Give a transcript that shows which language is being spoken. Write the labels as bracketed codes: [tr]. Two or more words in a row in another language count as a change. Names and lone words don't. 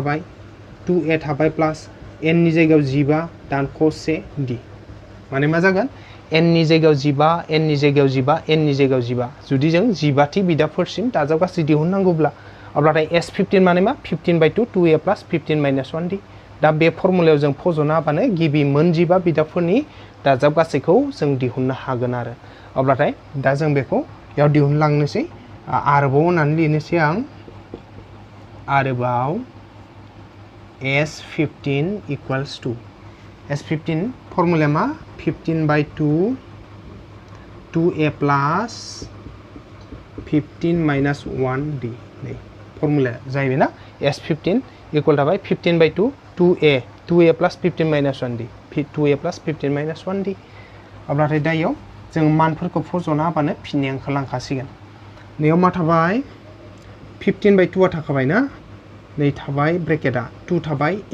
[brx] थाबाय 2a थाबाय प्लास n नि जायगायाव 15 दानख' 1d माने मा जागोन n नि जायगायाव 15 n नि जायगायाव 15 n नि जायगायाव 15 जुदि जों 15 थि बिदाबफोरसिम दाजाबगासै दिहुननांगौब्ला अब्लाथाय s15 माने मा 15/2 2a प्लास 15-1d दा बे फर्मुलायाव जों फज'ना होबानो गिबि मोन 15 बिदाबफोरनि दाजाबगासैखौ जों दिहुननो हागोन आरो अब्लाथाय दा जों बेखौ याव दिहुनलांनोसै आरोबाव होननानै लिरनोसै आं आरोबाव s15 [en] equals to [brx] s15 फर्मुलाया मा 15/2 2a प्लास 15-1d नै फर्मुलाया जाहैबाय ना s15 इक्वल थाबाय 15/2 2a प्लास 15-1d 2a प्लास 15-1d अब्लाथाय दा इयाव जों मानफोरखौ फज'ना होबानो फिननाया ओंखारलांखासिगोन नैयाव मा थाबाय 15/2 आ थाखाबाय ना नै थाबाय ब्रेकेटआ 2 थाबाय